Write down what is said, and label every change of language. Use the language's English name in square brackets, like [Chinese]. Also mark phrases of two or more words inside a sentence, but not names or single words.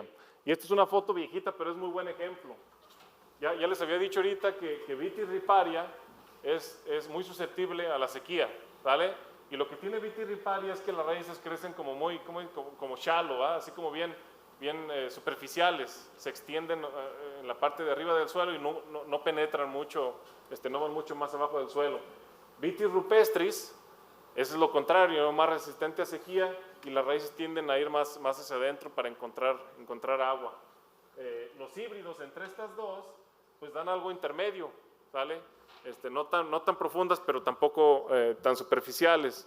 [Spanish] Y esta es una foto viejita, pero es muy buen ejemplo. Ya les había dicho ahorita que Vitis riparia es muy susceptible a la sequía, ¿vale? Y lo que tiene Vitis riparia es que las raíces crecen como shallow, ¿va? Así como bien superficiales, se extienden en la parte de arriba del suelo y no penetran mucho, no van mucho más abajo del suelo. Vitis rupestris es lo contrario, más resistente a sequía y las raíces tienden a ir más hacia adentro para encontrar agua. Los híbridos entre estas dos pues dan algo intermedio, ¿vale? No tan profundas, pero tampoco tan superficiales.